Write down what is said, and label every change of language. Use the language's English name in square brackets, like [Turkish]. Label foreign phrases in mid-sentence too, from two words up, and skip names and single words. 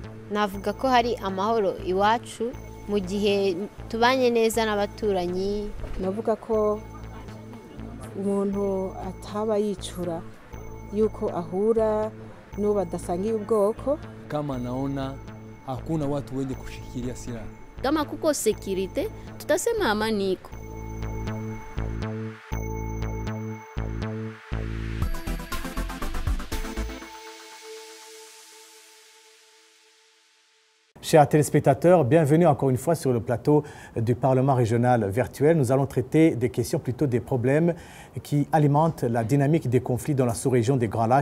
[Rundi] navuga ko hari amahoro iwacu mu gihe tubanye neza n'abaturanyi. Navuga ko umuntu ataba yicura yuko ahura n'uwo badasangiye ubwoko. [Swahili] Kama naona hakuna watu wenye kushikilia silaha. Kama kuko security tutasema amani iko. [French] Chers téléspectateurs, bienvenue encore une fois sur le plateau du Parlement régional virtuel. Nous allons traiter des questions, plutôt des problèmes qui alimentent la dynamique des conflits dans la sous-région des Grands Lacs.